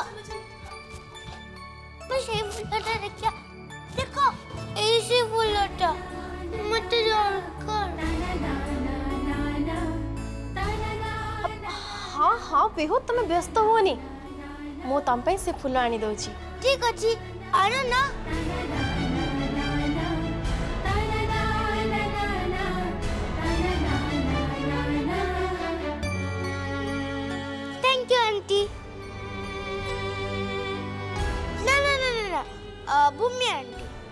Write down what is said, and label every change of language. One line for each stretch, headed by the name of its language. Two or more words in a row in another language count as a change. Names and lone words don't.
Odia: ସେଇ ଫୁଲଟା ଦେଖିବା। ଦେଖ ଏଇ ସେ ଫୁଲଟା ମତେ ଦରକାର। ହଁ ହଁ ପିହୁ, ତମେ ବ୍ୟସ୍ତ ହୁଅନି, ମୁଁ ତମ ପାଇଁ ସେ ଫୁଲ ଆଣି ଦଉଛି। ଠିକ୍ ଅଛି, ଆଣ ନା।
English: thank you aunty.
Hindi: ना ना ना ना ना भूमि आंटी।